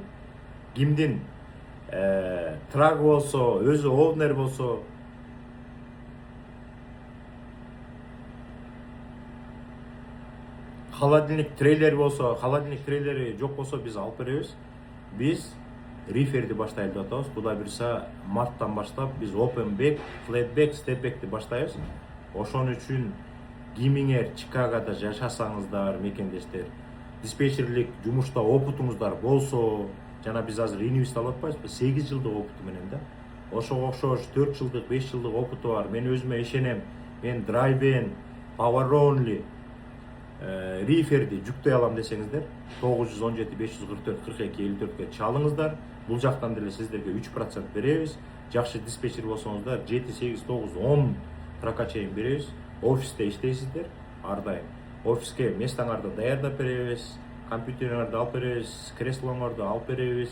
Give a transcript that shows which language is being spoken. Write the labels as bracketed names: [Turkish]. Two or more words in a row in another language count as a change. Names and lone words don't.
[Kyrgyz] Кимдин трак болсо, өзү овнер болсо, холодильник трейлер болсо, холодильник трейлери жок болсо биз алып беребиз. Биз риферди баштайлы деп атабыз. Кудай буйрса марттан баштап биз [English] open back, flat back, step backти [Kyrgyz] баштайбыз. Ошон үчүн кимиңер Чикагода жашасаңыздар, мекендештер, диспетчерлик жумушта опытуңуздар болсо, жана биз азыр инибизди алып атпайбызбы, 8 жылдык опыту менен да. Ошого окшош 4 жылдык, 5 жылдык опыту бар. Мен өзүмө ишенем. Мен драйвен, [English] power only [Kyrgyz] риферди жүктөй алам десеңиздер, 917 544 42 54-кө чалыңыздар. Бул жактан деле сиздерге 3% беребиз. Жакшы диспетчер болсоңуздар 7, 8, 9, 10 тракка чейин беребиз. Офисте иштейсиздер, ар дайым. Офиске местаңарды даярдап беребиз, компьютериңерди алып беребиз, креслоңорду алып беребиз.